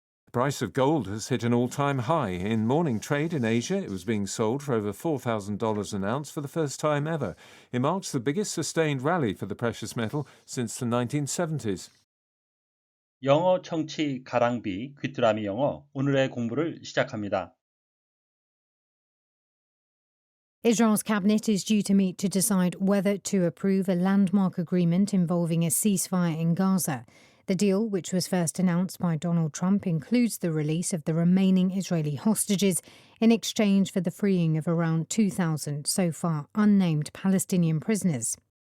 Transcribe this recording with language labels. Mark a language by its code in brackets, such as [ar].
[en] The price of gold has hit an all-time high. In morning trade in Asia, it was being sold for over $4,000 an ounce for the first time ever. It marks the biggest sustained rally for the precious metal since the 1970s. [ko] 영어 청취 가랑비 귀뚜라미 영어 오늘의 공부를 시작합니다. [en] Israel's cabinet is due to meet to decide whether to approve a landmark agreement involving a ceasefire in Gaza. The deal, which was first announced by Donald Trump, includes the release of the remaining Israeli hostages in exchange for the freeing of around 2,000 so far unnamed Palestinian prisoners.